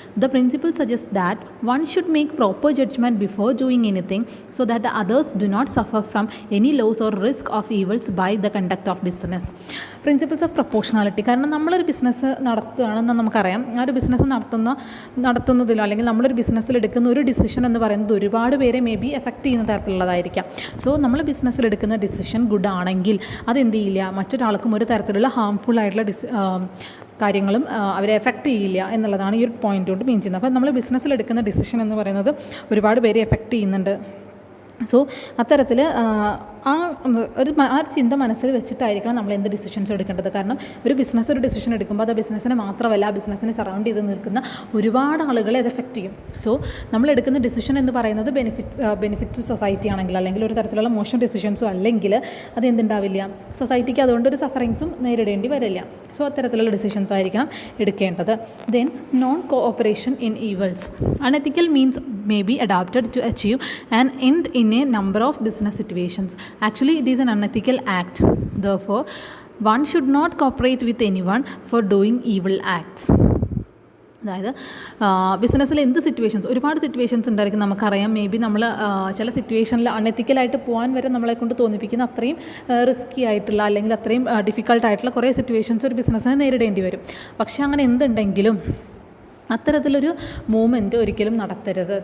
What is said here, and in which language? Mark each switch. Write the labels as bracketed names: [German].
[English] The principle suggests that one should make proper judgment before doing anything so that the others do not suffer from any loss or risk of evils by the conduct of business. Principles of proportionality. [Malayalam] കാരണം നമ്മളൊരു business നടത്തുകയാണെന്ന് നമുക്കറിയാം. ആ ഒരു business നടത്തുന്നതിലോ അല്ലെങ്കിൽ നമ്മളൊരു ബിസിനസ്സിൽ എടുക്കുന്ന ഒരു ഡിസിഷൻ എന്ന് പറയുന്നത് ഒരുപാട് പേരെ മേ ബി എഫക്റ്റ് ചെയ്യുന്ന തരത്തിലുള്ളതായിരിക്കാം. സോ നമ്മൾ ബിസിനസ്സിൽ എടുക്കുന്ന ഡിസിഷൻ ഗുഡ് ആണെങ്കിൽ അതെന്ത് ചെയ്യില്ല, മറ്റൊരാൾക്കും ഒരു തരത്തിലുള്ള ഹാംഫുൾ ആയിട്ടുള്ള കാര്യങ്ങളും അവരെ എഫക്റ്റ് ചെയ്യില്ല എന്നുള്ളതാണ് ഈ ഒരു പോയിൻ്റ് കൊണ്ട് മീൻ ചെയ്യുന്നത്. അപ്പോൾ നമ്മൾ ബിസിനസ്സിൽ എടുക്കുന്ന ഡിസിഷൻ എന്ന് പറയുന്നത് ഒരുപാട് പേരെ എഫക്റ്റ് ചെയ്യുന്നുണ്ട്. സോ അത്തരത്തിൽ ആ ഒരു ചിന്ത മനസ്സിൽ വെച്ചിട്ടായിരിക്കണം നമ്മൾ എന്ത് ഡിസിഷൻസ് എടുക്കേണ്ടത്. കാരണം ഒരു ഡിസിഷൻ എടുക്കുമ്പോൾ അത് ബിസിനസ്സിനെ മാത്രമല്ല, ആ ബിസിനസ്സിനെ സറൗണ്ട് ചെയ്ത് നിൽക്കുന്ന ഒരുപാട് ആളുകളെ അത് എഫക്റ്റ് ചെയ്യും. സോ നമ്മൾ എടുക്കുന്ന ഡിസിഷൻ എന്ന് പറയുന്നത് ബെനിഫിറ്റ് സൊസൈറ്റി ആണെങ്കിൽ, അല്ലെങ്കിൽ ഒരു തരത്തിലുള്ള മോശം ഡിസിഷൻസും അല്ലെങ്കിൽ അത് എന്തുണ്ടാവില്ല, സൊസൈറ്റിക്ക് അതുകൊണ്ട് ഒരു സഫറിങ്സും നേരിടേണ്ടി വരില്ല. സോ അത്തരത്തിലുള്ള ഡിസിഷൻസ് ആയിരിക്കണം എടുക്കേണ്ടത്. [English] Then non cooperation in evils. Unethical means may be adopted to achieve an end in a number of business situations. Actually, it is an unethical act. Therefore, one should not cooperate with anyone for doing evil acts. [Malayalam] അതായത് ബിസിനസ്സിൽ ഒരുപാട് situations ഉണ്ടായിരിക്കും. നമുക്കറിയാം, may be നമ്മൾ ചില സിറ്റുവേഷനിൽ അൺഎത്തിക്കലായിട്ട് പോകാൻ വരെ നമ്മളെ കൊണ്ട് തോന്നിപ്പിക്കുന്ന അത്രയും റിസ്കി ആയിട്ടുള്ള അല്ലെങ്കിൽ അത്രയും ഡിഫിക്കൽട്ടായിട്ടുള്ള കുറേ സിറ്റുവേഷൻസ് ഒരു ബിസിനസ്സിനെ നേരിടേണ്ടി വരും. പക്ഷേ അങ്ങനെ എന്തുണ്ടെങ്കിലും അത്തരത്തിലൊരു മൂവ്മെൻറ്റ് ഒരിക്കലും നടത്തരുത്.